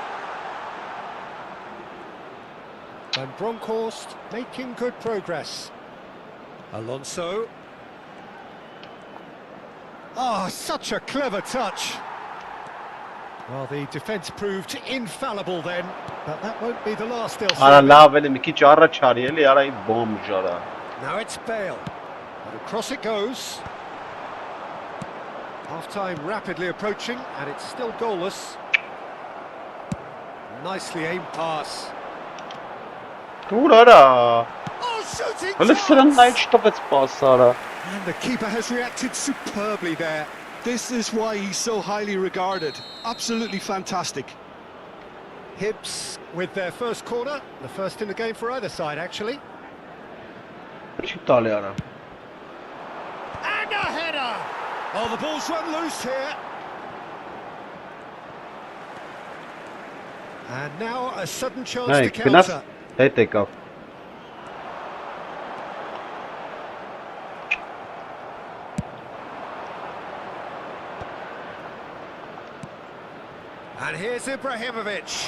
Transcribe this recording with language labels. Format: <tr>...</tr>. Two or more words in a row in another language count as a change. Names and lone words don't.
<en>Van Bronckhorst making good progress. Alonso. Oh, such a clever touch. Well, the defence proved infallible then, but that won't be the last they'll see.</en> <hy>Արա լավ էլի մի քիչ առաջ արի էլի արա ի բոմբ ժարա</hy> <en>Now it's Bale. And across it goes. Half-time rapidly approaching, and it's still goalless. Nicely aimed pass.</en> <hy>Ուր արա</hy> <en>Oh, shooting</en> <hy>Հələ սրան</hy> <en>chance!</en> <hy>նայ չտվեց պաս արա</hy> <en>And the keeper has reacted superbly there. This is why he's so highly regarded. Absolutely fantastic. Hibs with their first corner, the first in the game for either side, actually.</en> <hy>Չի տալի արա</hy> <en>And a header! Oh, the ball's run loose here. And now a sudden chance Hey, to counter. Hey, take off. And here's Ibrahimovic.</en>